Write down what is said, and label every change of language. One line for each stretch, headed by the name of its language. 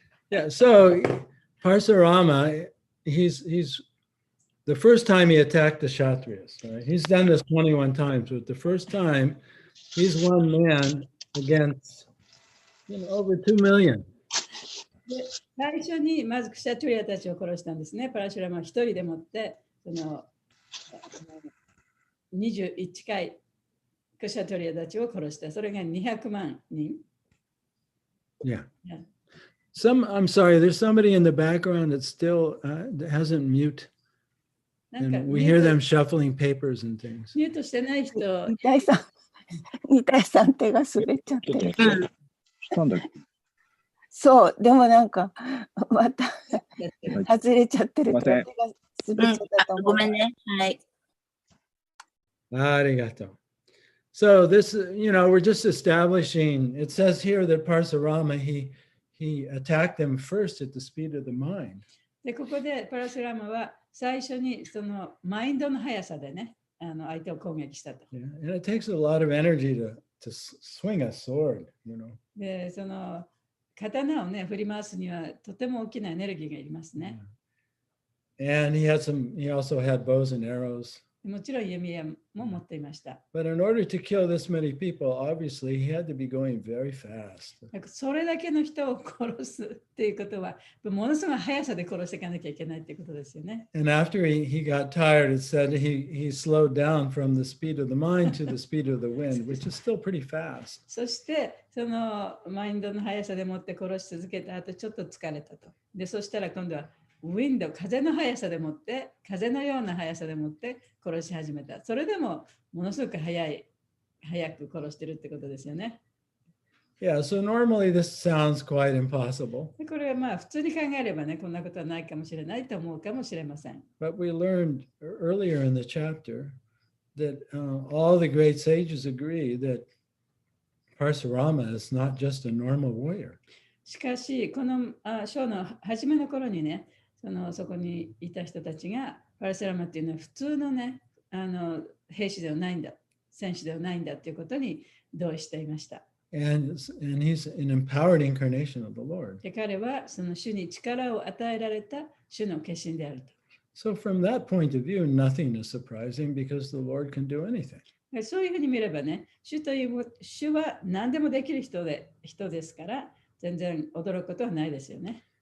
English: Yeah, so Parsurama, he's the first time he attacked the Kshatriyas, right? He's done this 21 times, but the first time he's one man against over 2 million.
Japanese: で最初にまずクシャトリアたちを殺したんですね。パラシュラマは一人でもってその21回クシャトリアたちを殺した。それが200万人。
English: Yeah. Yeah. I'm sorry, there's somebody in the background that still hasn't mute.
Japanese: なんか
English: And we hear them shuffling papers and things.
Japanese: ミュートしてない人、二対三手が滑っちゃってる。したんだっけ？そう、でもなんか、また外れちゃってるからすいま手が滑っちゃったと思う。ごめんね。はい。 Arigato.
English: So this, we're just establishing, it says here that Parsurama, he attacked them first at the speed of the mind.
Japanese: でここでパラシュラマは最初にそのマインドの速さでね、相手を攻撃したと。
English: Yeah, and it takes a lot of energy to swing a sword,
Japanese: で、その刀をね、振り回すにはとても大きなエネルギーがいりますね。
English: And he also had bows and arrows.
Japanese: もちろん弓矢も持っていました。
English: But in order to kill this many people, obviously he had to be going very fast.
Japanese: それだけの人を殺すっていうことは、ものすごい速さで殺していかなきゃいけないっていうことですよね。
English: And after he got tired, it said he slowed down from the speed of the mind to the speed of the wind, which is still pretty fast.
Japanese: そしてそのマインドの速さでもって殺し続けた後ちょっと疲れたと。で、そしたら今度はウィンド、風の速さでもって、風のような速さでもって殺し始めた。それでもものすごく早く殺してるってことですよね。
English: Yeah, so normally this sounds quite impossible.
Japanese: でこれはまあ普通に考えればね、こんなことはないかもしれないと思うかもしれません。
English: But we learned earlier in the chapter that all the great sages agree that Parsurama is not just a normal warrior.
Japanese: しかし、この章の初めの頃にね、そこにいた人たちが、パラシュラマっていうのは普通のね、兵士ではないんだ、戦士ではないんだということに同意していました。
English: And he's an empowered incarnation of the Lord.
Japanese: で彼はその主に力を与えられた主の化身であると。
English: So from that point of view, nothing is surprising because the Lord can do anything.
Japanese: そういうふうに見ればね、主は何でもできる人ですから、全然驚くことはないですよね。